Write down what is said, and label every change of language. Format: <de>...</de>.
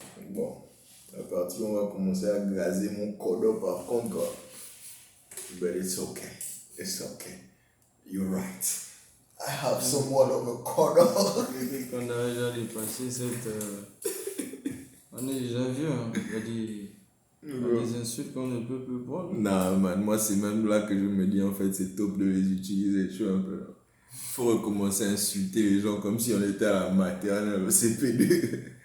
<fr>Bon, à partir on va commencer à gazer mon cordon par contre quoi.</fr> <en>But it's okay. It's okay. You're right. I have somewhat of a cordon.</en> <fr>Depuis qu'on a déjà dépassé cette... on est déjà vieux, hein. Il y a des insultes qu'on ne peut plus prendre. Non, man, moi c'est même là que je me dis en fait c'est top de les utiliser. Je suis un peu là. Faut recommencer à insulter les gens comme si on était à la maternelle, au CP2.</fr>